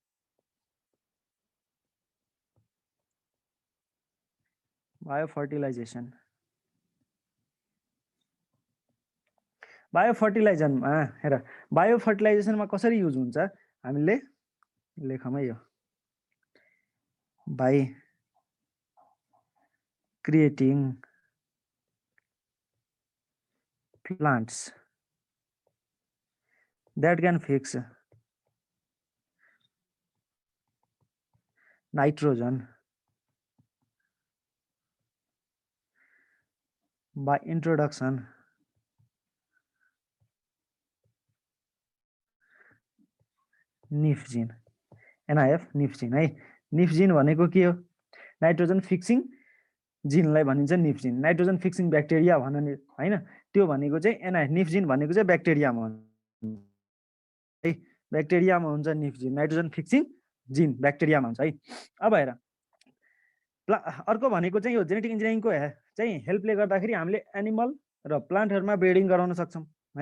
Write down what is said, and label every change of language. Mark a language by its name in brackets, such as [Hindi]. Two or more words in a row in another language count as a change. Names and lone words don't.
[English] bio fertilization, [Nepali] बायो फर्टिलाइजरमा हेर बायो फर्टिलाइजेसनमा कसरी युज हुन्छ हामीले लेखौँ है, यो बाई [English] creating plants that can fix nitrogen by introduction nif gene, NIF nif gene है। nif gene [Nepali] भनेको के हो? [English] nitrogen fixing [Nepali] जिनलाई भनिन्छ [English] nif gene. nitrogen fixing bacteria [Nepali] भन्ने हैन, त्यो भनेको चाहिँ [English] NIF nif gene [Nepali] भनेको चाहिँ ब्याक्टेरियामा हुन्छ है, ब्याक्टेरियामा हुन्छ [English] nif gene, nitrogen fixing gene [Nepali] ब्याक्टेरियामा हुन्छ है। अब हेर अर्को भनेको चाहिँ यो जेनेटिक इन्जिनियरिङको चाहिँ हेल्पले गर्दाखेरि हामीले एनिमल र प्लान्टहरुमा ब्रिडिङ गराउन सक्छौं है।